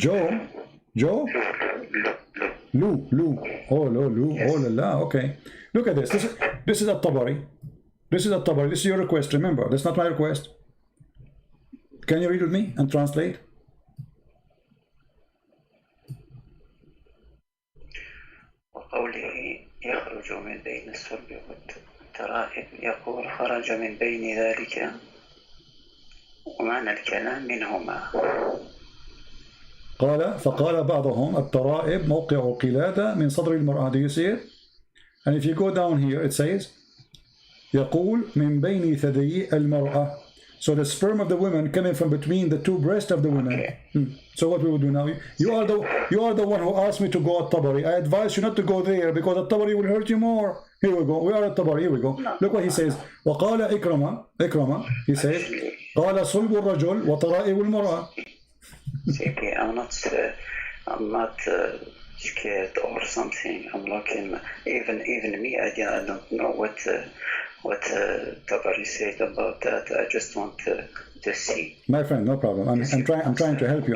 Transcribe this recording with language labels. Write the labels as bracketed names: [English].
[English] Joe? Lou. Oh, Lou. Yes. Oh, la. Okay. Look at this. This is At-Tabari. This is your request. Remember, that's not my request. Can you read with me and translate? [Arabic] وقوله يخرج من بين الصلب والترائب يقول خرج من بين ذلك ومعنى الكلام منهما. فقال بعضهم الترائب موقع قلادة من صدر المرأة. [English] Do you see it? And if you go down here, it says [Arabic] يقول من بين ثديي المرأة. [English] So the sperm of the woman coming from between the two breasts of the woman. Okay. So what we will do now? You are the one who asked me to go at Tabari. I advise you not to go there because at Tabari will hurt you more. Here we go. We are at Tabari. Here we go. Look what he says. [Arabic] وقال إكرمة. [English] He says [Arabic] قال صلب الرجل وطرائب المرأة. [English] See, I'm not scared or something. I'm looking. Even me, I don't know what Tabari said about that. I just want to see. My friend, no problem. I'm trying to help you.